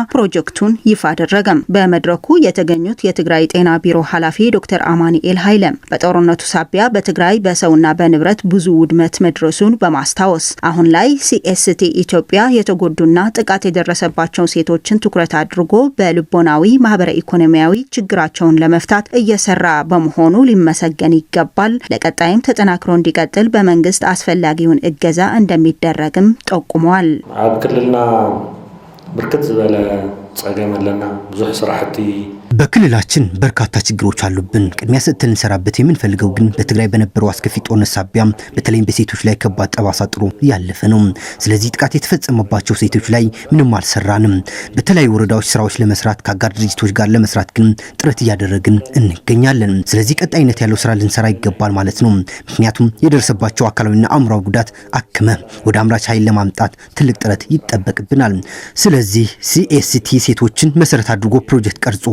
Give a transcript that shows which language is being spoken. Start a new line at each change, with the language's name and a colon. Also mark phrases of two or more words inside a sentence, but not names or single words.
Amharic: ፕሮጀክቱን ይፋ አደረገም። በመድረኩ የተገኙት የትግራይ ጤና ቢሮ ኃላፊ ዶክተር አማኑኤል ኃይለም በጦርነቱ ሳቢያ በትግራይ በሰውና በንብረት ብዙ ውድመት መድረሱን በማስታወስ አሁን ላይ ሲኤስቲ ኢትዮጵያ የተጎዱና ጥቃት የደረሰባቸው ሴቶችን ትኩረት አድርጎ በልቦናዊ ማህበራዊ ኢኮኖሚያዊ ችግራቸውን ለመፍታት እየሰራ በመሆኑ ሊመሰገን ይገባል። ለቀጣይም ተጠናክሮ እንዲቀጥል በመንግስት አስፈላጊውን እገዛ እንደሚደረግም ጠቁመዋል።
Tigrinya: ኣብ ክልልና ብርክት ዝበለ ጸገም ኣለና ብዙሕ ስራሕቲ
Amharic: በክልላችን በርካታ ችግሮች አሉብን። ቅድሚያ ሰጥተን እንሰራበት የምንፈልገው ግን በትግራይ በነበረው አስከፊ ጦርነት ሳቢያ በተለይም በሴቶች ላይ ከባድ ጠባሳ ጥሎ ያለፈ ነው። ስለዚህ ጥቃት የተፈጸመባቸው ሴቶች ላይ ምንም አልሰራንም። በተለያዩ ወረዳዎች ስራዎች ለመስራት ከአጋር ድርጅቶች ጋር ለመስራት ግን ጥረት እያደረግን እንገኛለን። ስለዚህ ቀጣይነት ያለው ስራ ልንሰራ ይገባል ማለት ነው። ምክንያቱም የደረሰባቸው አካላዊና አእምሯዊ ጉዳት አክመ ወደ አምራች ኃይል ለማምጣት ትልቅ ጥረት ይጠበቅብናል። ስለዚህ ሲኤስቲ ሴቶችን መሰረት አድርጎ ፕሮጀክት ቀርጾ